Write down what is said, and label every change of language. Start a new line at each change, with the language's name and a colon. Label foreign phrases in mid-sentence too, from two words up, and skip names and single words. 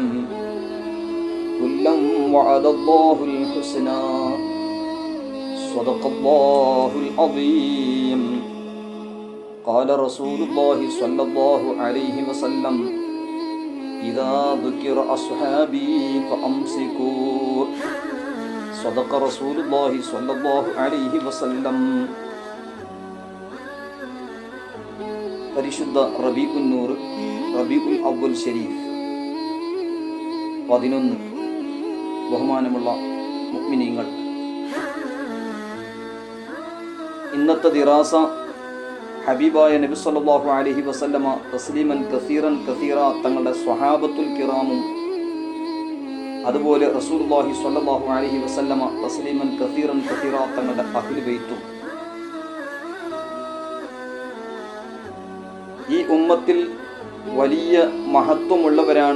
Arabic: كلا وعد الله الحسنى صدق الله العظيم. قال رسول الله صلى الله عليه وسلم: إذا ذكر أصحابي فأمسكوا. صدق رسول الله صلى الله عليه وسلم.
Malayalam: പരിശുദ്ധ
Arabic: ربيع النور,
Malayalam: റബീഉൽ അവ്വൽ ശരീഫ് 11. ബഹുമാനമുള്ള മുഅ്മിനീങ്ങൾ, ഇന്നത്തെ ദിറാസ ഹബീബായ നബി
Arabic: صلى الله عليه وسلم تسليما كثيرا كثيرا
Malayalam: തങ്ങളുടെ
Arabic: الصحابة الكرام
Malayalam: അതുപോലെ റസൂലുള്ളാഹി
Arabic: صلى الله عليه وسلم تسليما كثيرا كثيرا
Malayalam: തങ്ങളുടെ
Arabic: أهل البيت
Malayalam: ഈ ഉമ്മത്തിൽ വലിയ മഹത്വമുള്ളവരാണ്.